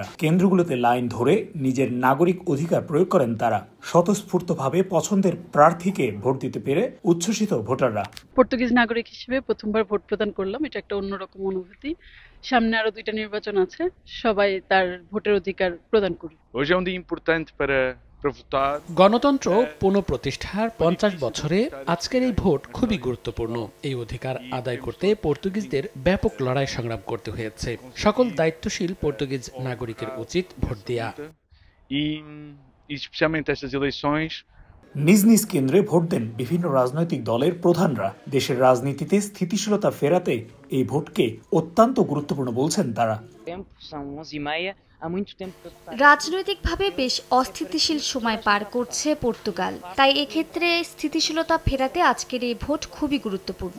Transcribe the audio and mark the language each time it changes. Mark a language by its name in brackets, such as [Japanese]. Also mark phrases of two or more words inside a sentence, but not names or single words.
[Bangla] কেন্দ্রগুলোতে লাইন ধরে নিজের নাগরিক অধিকার প্রয়োগ করেন তারা। স্বতঃস্ফূর্তভাবে পছন্দের প্রার্থীকে ভোট দিতে পেরে উচ্ছ্বসিত ভোটাররা। পর্তুগিজ নাগরিক হিসেবে প্রথমবার ভোট প্রদান করলাম, এটা একটা অন্যরকম অনুভূতি। সামনে আরো 2টা নির্বাচন আছে, সবাই তার ভোটের অধিকার প্রদান করি। [Portuguese] Hoje é um dia importante para votar. [Bangla] গণতন্ত্র পুনঃপ্রতিষ্ঠার 50 বছরে আজকের এই ভোট খুবই গুরুত্বপূর্ণ। এই অধিকার আদায় করতে পর্তুগিজদের ব্যাপক লড়াই সংগ্রাম করতে হয়েছে। সকল দায়িত্বশীল পর্তুগিজ নাগরিকের উচিত ভোট দেয়া। [Portuguese] E especialmente estas eleições. [Bangla] নিজ নিজ কেন্দ্রে ভোট দেন বিভিন্ন রাজনৈতিক দলের প্রধানরা। দেশের রাজনীতিতে স্থিতিশীলতা ফেরাতে এই ভোটকে অত্যন্ত গুরুত্বপূর্ণ বলছেন তারা। রাজনৈতিকভাবে বেশ অস্থিতিশীল সময় পার করছে পর্তুগাল, তাই এক্ষেত্রে স্থিতিশীলতা ফেরাতে আজকের এই ভোট খুবই গুরুত্বপূর্ণ।